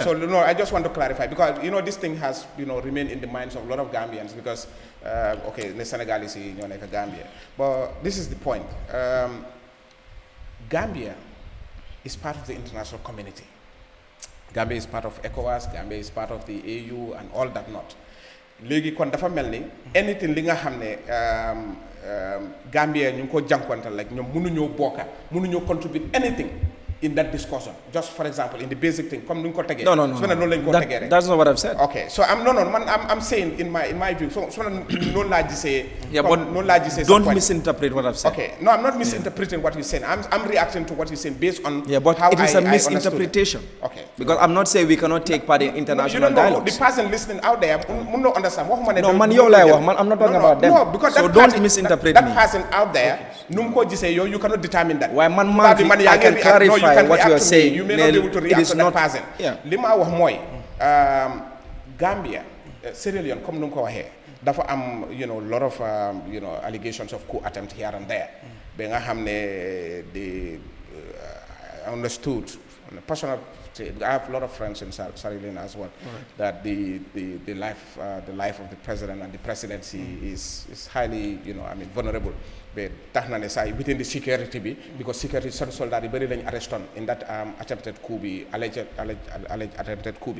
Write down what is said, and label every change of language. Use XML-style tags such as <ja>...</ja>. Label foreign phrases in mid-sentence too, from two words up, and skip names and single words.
<en>So no, I just want to clarify because this thing has remained in the minds of a lot of Gambians because the Senegalese like Gambia, but this is the point. Gambia is part of the international community. Gambia is part of ECOWAS, Gambia is part of the AU and all that not.</en> <wo>Léegi kon dafa melni anything li nga xamné Gambia ñu ko jankontal like ñom mënuñu bokka mënuñu contribute</wo> <en>anything in that discussion. Just for example, in the basic thing, come no. That's not what I've said. Okay, so I'm saying in my view. So no large say. Yeah, but no large say. Don't misinterpret what I've said. Okay, no, I'm not misinterpreting what you're saying. I'm reacting to what you're saying based on how it is a misinterpretation. Okay, because I'm not saying we cannot take part in international dialogues. The person listening out there, no understand. No, man, I'm not talking about them. No, because so don't misinterpret me. That person out there, you cannot determine that. Why man, I can clarify. What you are saying, you may not be able to react to that person.</en> <wo>Lima wax moy Gambia, Sierra Leone comme nu ko waxe dafa am</wo> <en>lot of allegations of coup attempt here and there.</en> <wo>Be nga xamne</wo> <en>they understood on a personal. I have a lot of friends in Sierra Leone as well. Right. That the life of the president and the presidency is highly vulnerable. But within the security because security soldiers are very arrested in that attempted coup alleged attempted coup.</en>